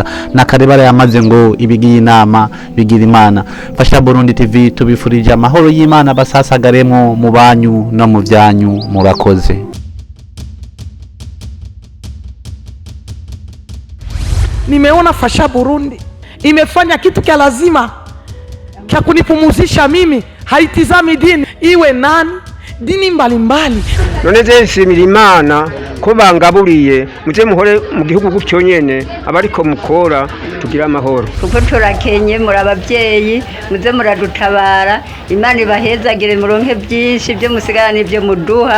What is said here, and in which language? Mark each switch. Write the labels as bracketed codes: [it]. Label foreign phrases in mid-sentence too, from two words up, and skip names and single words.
[rn] Na karebara yamaze ngo ibigiye inama bigira Imana. Fasha Burundi TV tubifurije amahoro y'Imana basasagaremo mu banyu no mu byanyu. Murakoze. [sw] Nimeona fasha Burundi imefanya kitu kia lazima kia kunipumuzisha mimi, haitizami dini iwe nani, dini mbalimbali. [rn] None nshimira Imana ko bangaburiye muze muhore mu gihugu gutyo nyene abariko mukora tugira amahoro, kuko turakenye muri abavyeyi muze muradutabara. Imana ibahezagire muronke byinshi byo musigarana ibyo muduha.